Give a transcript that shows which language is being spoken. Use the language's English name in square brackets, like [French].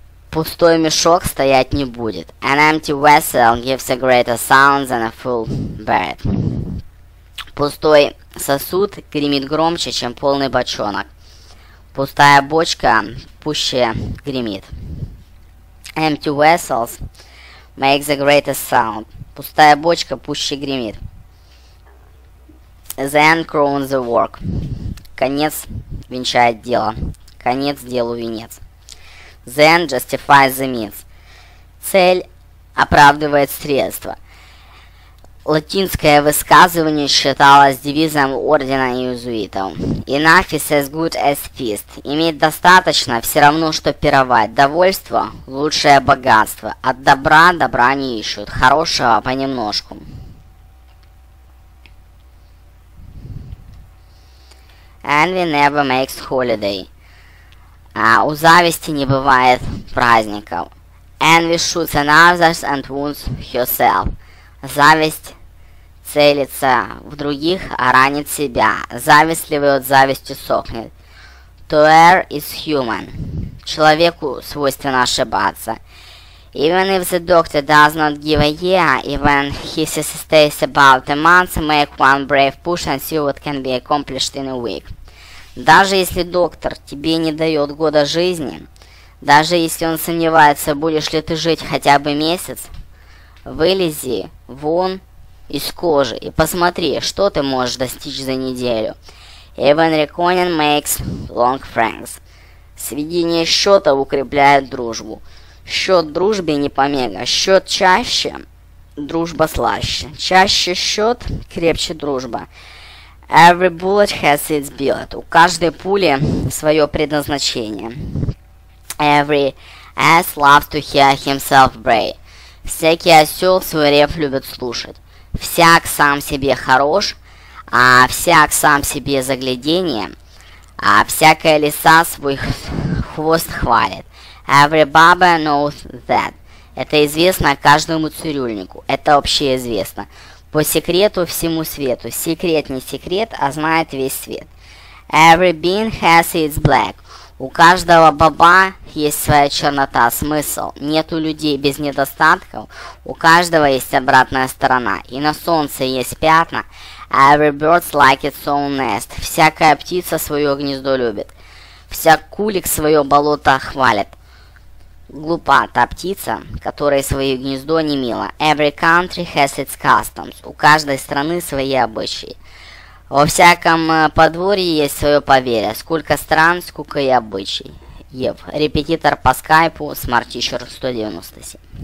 [Russian] Пустой мешок стоять не будет. [English] An empty vessel gives a greater sound than a full bird. [Russian] Пустой сосуд гремит громче, чем полный бочонок. Пустая бочка пуще гремит. [English] Empty vessels makes a greater sound. [Russian] Пустая бочка пуще гремит. [English] The end crowns the work. [Russian] Конец венчает дело. Конец делу венец. [English] The end justifies the means. [Russian] Цель оправдывает средства. Латинское высказывание считалось девизом ордена иезуитов. [English] Enough is as good as feast. [Russian] Иметь достаточно все равно, что пировать. Довольство – лучшее богатство. От добра добра не ищут. Хорошего понемножку. [English] Envy never makes holiday. [Russian] У зависти не бывает праздников. [English] Envy shoots at others and wounds herself. [Russian] Зависть целится в других, а ранит себя. Завистливый от зависти сохнет. [English] To err is human. [Russian] Человеку свойственно ошибаться. [English] Even if the doctor does not give a year, even he stays about a month, make one brave push and see what can be accomplished in a week. [Russian] Даже если доктор тебе не дает года жизни, даже если он сомневается, будешь ли ты жить хотя бы месяц, вылези вон из кожи и посмотри, что ты можешь достичь за неделю. [English] Even reckoning makes long friends. [Russian] Сведение счетов укрепляет дружбу. Счет дружбе не помеха. Счет чаще, дружба слаще. Чаще счет, крепче дружба. [English] Every bullet has its billet. [Russian] У каждой пули свое предназначение. [English] Every ass loves to hear himself bray. [Russian] Всякий осел свой рев любит слушать. Всяк сам себе хорош, а всяк сам себе загляденье, а всякая лиса свой хвост хвалит. [English] Every barber knows that. [Russian] Это известно каждому цирюльнику. Это общеизвестно. По секрету всему свету. Секрет не секрет, а знает весь свет. [English] Every bean has its black. [Russian] У каждого боба есть своя чернота, смысл. Нету людей без недостатков. У каждого есть обратная сторона. И на солнце есть пятна. [English] Every bird likes its own nest. [Russian] Всякая птица свое гнездо любит. Всяк кулик свое болото хвалит. Глупа та птица, которой свое гнездо не мило. [English] Every country has its customs. [Russian] У каждой страны свои обычаи. Во всяком подворье есть свое поверье. Сколько стран, сколько и обычай. Репетитор по скайпу, Smart Teacher 197.